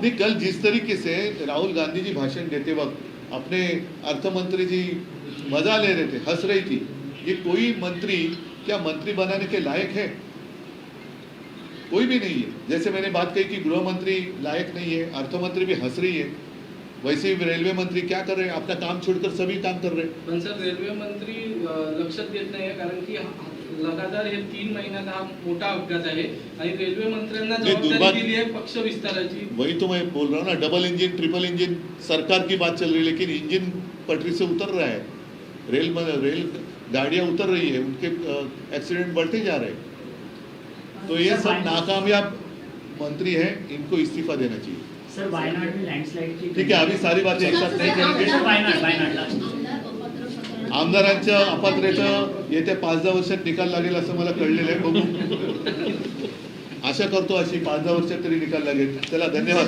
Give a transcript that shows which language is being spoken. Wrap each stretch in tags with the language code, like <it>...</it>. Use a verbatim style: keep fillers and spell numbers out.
<hi>नहीं, कल जिस तरीके से राहुल गांधी जी भाषण देते वक्त अपने अर्थमंत्री जी मजा ले रहे थे, हंस रही थी, ये कोई मंत्री क्या मंत्री बनाने के लायक है? कोई भी नहीं है. जैसे मैंने बात कही कि गृह मंत्री लायक नहीं है, अर्थमंत्री भी हंस रही है, वैसे ही रेलवे मंत्री क्या कर रहे हैं, अपना काम छोड़कर सभी काम कर रहे हैं.</hi> <mr>पण सर रेल्वे मंत्री अ, लक्षात घेत नाही आहे, कारण की हा- लगातार हे तीन महिन्यात हा मोठा अपघात आहे आणि रेल्वे मंत्र्यांना नाही, दुर्भाग्य- जबाबदारी दिली आहे पक्ष विस्ताराची.</mr> <hi>वही तो मैं बोल रहा हूँ ना, डबल इंजन ट्रिपल इंजन सरकार की बात चल रही है, लेकिन इंजन पटरी से उतर रहा है. रेल रेल गाड़ियां उतर रही है, उनके एक्सीडेंट बढ़ते जा रहे हैं। तो ये सब नाकामयाब मंत्री हैं, इनको इस्तीफा देना चाहिए। सर वायनाड में लैंडस्लाइड की ठीक है, अभी सारी बातें एक साथ नाही सर, करेंगे। वायनाड वायनाड लास्ट</hi> <mr>आमदारांच्या अपात्रतेचं येत्या पाच दहा वर्षात निकाल लागेल असं मला कळलेलं आहे, बघू आशा करतो अशी पाच दहा वर्षात तरी निकाल लागेल. चला धन्यवाद.</mr>